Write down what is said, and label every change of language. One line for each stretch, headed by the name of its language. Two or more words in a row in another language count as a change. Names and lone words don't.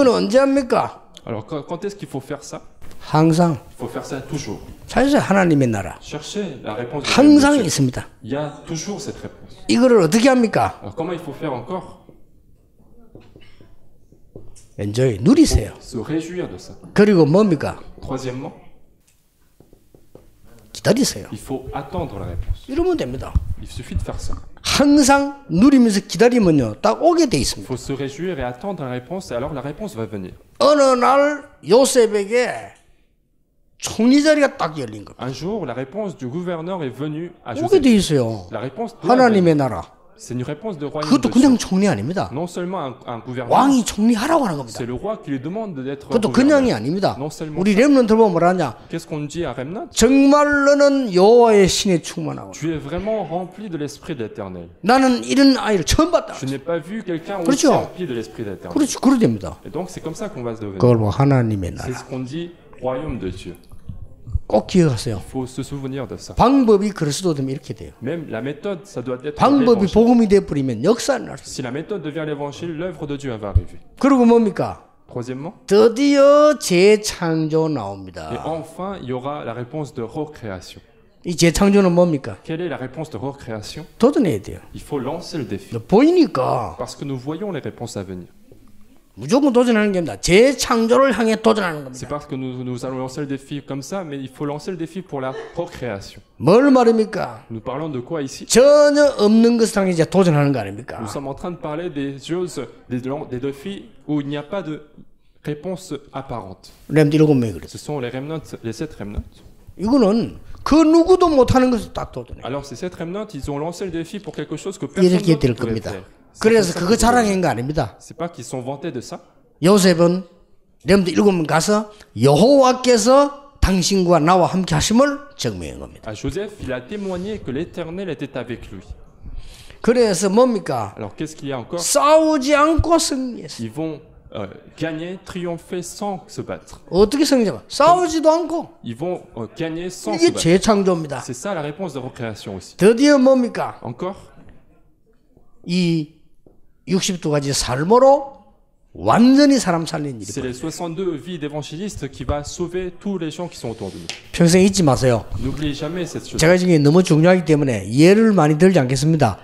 French: remplissent.
Korean: 언제 합니까?
French: Alors quand est-ce qu'il faut faire ça?
Korean: 항상
French: Il faut faire ça toujours.
Korean: 찾으세요. 하나님의 나라.
French: Chercher la réponse de
Korean: 항상
French: Dieu.
Korean: 있습니다.
French: Il y a toujours cette réponse.
Korean: 이거를 어떻게 합니까?
French: Alors comment il faut faire encore?
Korean: 엔조이 누리세요.
French: Se réjouir de ça.
Korean: 그리고 뭡니까?
French: Troisièmement,
Korean: 기다리세요.
French: il faut attendre la réponse.
Korean: 이러면 됩니다.
French: Il suffit de faire ça.
Korean: 항상 누리면서 기다리면요, 딱 오게 돼
French: Il
Korean: 있습니다.
French: faut se réjouir et attendre la réponse, et alors la réponse va venir.
Korean: 어느 날 요셉에게 총리 자리가 딱 열린 겁니다.
French: Un jour, la réponse du gouverneur est venue à
Korean: 오게
French: Joseph.
Korean: 돼 있어요.
French: La réponse doit venir.
Korean: 하나님의 나라.
French: C'est une réponse de royaume
Korean: 그것도
French: de
Korean: 그냥
French: Dieu.
Korean: 총리 아닙니다.
French: Non seulement un gouverneur,
Korean: 왕이 총리하라고 하는 겁니다.
French: c'est le roi qui lui demande d'être
Korean: 그것도 그냥이
French: gouverneur.
Korean: 아닙니다.
French: Non seulement
Korean: 우리
French: ça.
Korean: 렘넌트 보면 뭐라냐?
French: Qu'est-ce qu'on dit à Remnant?
Korean: 정말 너는 여호와의 신에 충만하고
French: Tu es vraiment rempli de l'esprit de l'Éternel.
Korean: 나는 이런 아이를 처음 봤다.
French: Je n'ai pas vu quelqu'un aussi
Korean: 그렇죠.
French: rempli de l'esprit de l'Éternel.
Korean: 그렇죠. 그래 됩니다.
French: Et donc c'est comme ça qu'on va se devenir.
Korean: 그걸 뭐 하나님의
French: C'est
Korean: 나라.
French: ce qu'on dit royaume de Dieu.
Korean: 꼭 기억하세요.
French: Il faut se souvenir de ça.
Korean: 방법이 그리스도 되면 이렇게 돼요.
French: Même la méthode, ça doit être
Korean: 방법이
French: l'évangile.
Korean: 복음이 돼버리면 역사는 날 수.
French: Si la méthode devient l'évangile, l'œuvre de Dieu va arriver.
Korean: 그리고 뭡니까?
French: Troisièmement,
Korean: 드디어 재창조
French: et
Korean: 나옵니다.
French: enfin, il y aura la réponse de recréation.
Korean: 이 재창조는 뭡니까?
French: Quelle est la réponse de recréation?
Korean: 도전해야 돼요.
French: Il faut lancer le défi.
Korean: 보이니까
French: Parce que nous voyons les réponses à venir.
Korean: 무조건 도전하는 게 아닙니다. 재창조를 향해 도전하는
French: C'est
Korean: 겁니다.
French: parce que nous allons lancer le défi comme ça, mais il faut lancer le défi pour la recréation.
Korean: 뭘 말입니까?
French: Nous parlons de quoi ici?
Korean: 전혀 없는 것을 향해 이제 도전하는 거 아닙니까?
French: Nous sommes en train de parler des choses, des défis où il n'y a pas de réponse apparente.
Korean: 렘드 7명이 그랬어요.
French: Ce sont les remnants, les 7 remnants.
Korean: 이거는 그 누구도 못하는 것을 딱 도전해요.
French: Alors ces 7 remnants, ils ont lancé le défi pour quelque chose que personne
Korean: 이렇게
French: d'autre
Korean: 될
French: pouvait
Korean: 겁니다.
French: faire.
Korean: 그래서 그거 자랑한 거 아닙니다.
French: C'est pas qu'ils sont vantés de ça.
Korean: 요셉은 렘드 7명 가서 여호와께서 당신과 나와 함께 하심을 증명한 겁니다.
French: À Joseph, il a témoigné que l'Éternel était avec lui.
Korean: 그래서 뭡니까?
French: Alors qu'est-ce qu'il y a encore?
Korean: 싸우지 않고 승리했어요.
French: Ils vont gagner, triompher sans se battre.
Korean: 어떻게 승리해요? 싸우지도 않고.
French: Ils vont gagner sans se
Korean: 이게
French: battre.
Korean: 재창조입니다.
French: C'est ça la réponse de recréation aussi.
Korean: 드디어 뭡니까?
French: Encore,
Korean: 이 62가지 삶으로 완전히 사람 살린
French: c'est
Korean: 일이.
French: les 62 vies d'évangélistes qui va sauver tous les gens qui sont autour de nous.
Korean: 평생 잊지 마세요.
French: N'oubliez jamais cette chose.
Korean: 제가 지금 너무 중요하기 때문에 예를 많이 들지 않겠습니다.